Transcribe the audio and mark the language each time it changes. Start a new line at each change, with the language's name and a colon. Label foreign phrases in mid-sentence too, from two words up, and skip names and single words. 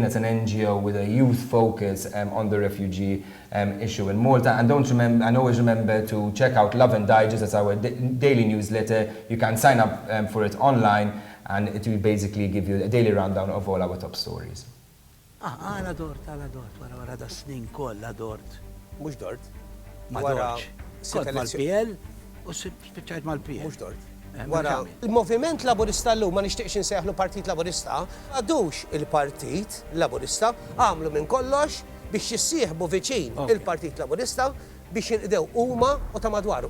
English: It's an NGO with a youth focus on the refugee issue in Malta. And always remember to check out Lovin Daily. That's our daily newsletter. You can sign up for it online, and it will basically give you a daily rundown of all our top stories.
Maltese: Għala dort, wara da snin kollha dort. Mhux dort. Ma Wara dortx. sitt Kont mal-PL u spiċċajt mal-PL. Mhux dort. Wara il-Moviment Laburista llum ma nixtieqx insejħlu Partit Laburista, għadux il-Partit Laburista għamlu minn kollox biex jissieħbu viċin il-Partit Laburista biex jinqdew huma u ta' madwaru.